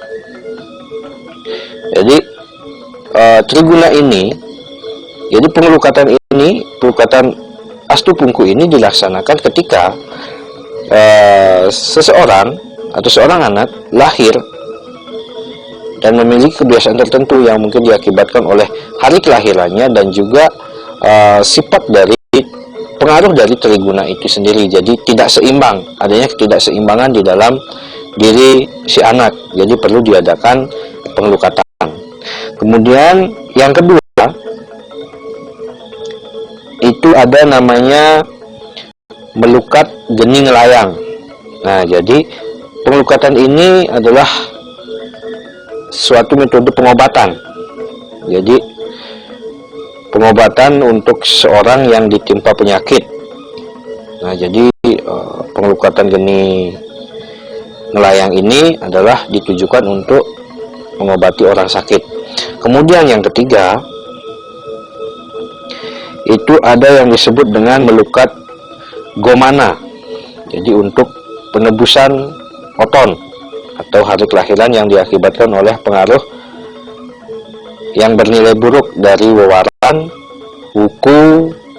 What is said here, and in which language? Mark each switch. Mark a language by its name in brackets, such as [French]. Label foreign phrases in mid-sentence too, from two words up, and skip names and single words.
[Indonesian] Jadi Triguna ini, jadi pengelukatan astupungku ini dilaksanakan ketika seseorang atau seorang anak lahir dan memiliki kebiasaan tertentu yang mungkin diakibatkan oleh hari kelahirannya dan juga sifat dari pengaruh dari Triguna itu sendiri. Jadi tidak seimbang, adanya ketidakseimbangan di dalam diri si anak. Jadi perlu diadakan pengelukatan. Kemudian yang kedua itu ada namanya melukat gening layang. Nah, jadi pengelukatan ini adalah suatu metode pengobatan. Jadi pengobatan untuk seorang yang ditimpa penyakit. Nah, jadi Jadi pengelukatan geni melayang ini adalah ditujukan untuk mengobati orang sakit. Kemudian yang ketiga, itu ada yang disebut dengan melukat gomana. Jadi untuk penebusan oton atau hari kelahiran yang diakibatkan oleh pengaruh yang bernilai buruk dari wewaran, wuku.